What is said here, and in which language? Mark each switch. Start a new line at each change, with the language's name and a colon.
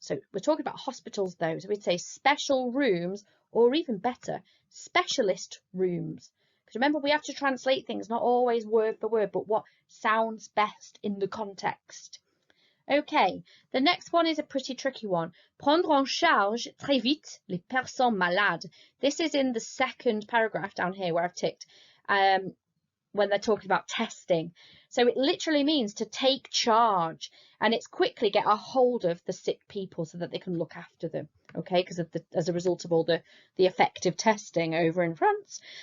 English: So we're talking about hospitals though, so we'd say special rooms, or even better, specialist rooms. Because remember, we have to translate things, not always word for word, but what sounds best in the context. Okay, the next one is a pretty tricky one.
French: Prendre en charge très vite les personnes malades.
English: This is in the second paragraph down here where I've ticked when they're talking about testing. So it literally means to take charge, and it's quickly get a hold of the sick people so that they can look after them. Okay, because as a result of all the effective testing over in France.